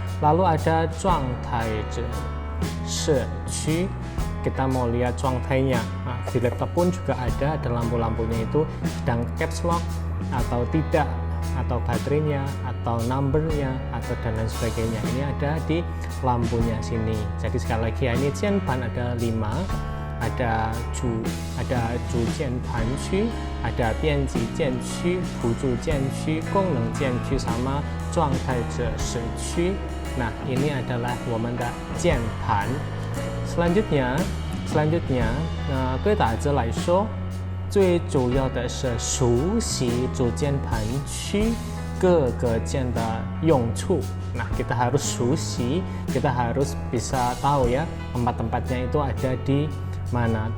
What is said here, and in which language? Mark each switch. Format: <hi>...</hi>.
<id>Lalu ada 状态者社区, kita mau lihat 状态nya. Nah, di laptop pun juga ada lampu-lampunya itu sedang caps lock atau tidak, atau baterainya, atau numbernya, atau dan lain sebagainya. Ini ada di lampunya sini. Jadi sekali lagi ya, ini 键盘 ada 5, ada 主键盘区, ada 编辑键区, 辅助键区, 功能键区 sama 状态者社区. Nah, ini adalah</id> <zh>我们的键盘. Selanjutnya, 对打字来说，最主要的是熟悉主键盘区各个键的用处.</zh> <id>Nah, kita harus 熟悉, kita harus bisa tahu ya tempat-tempatnya itu ada di mana.</id>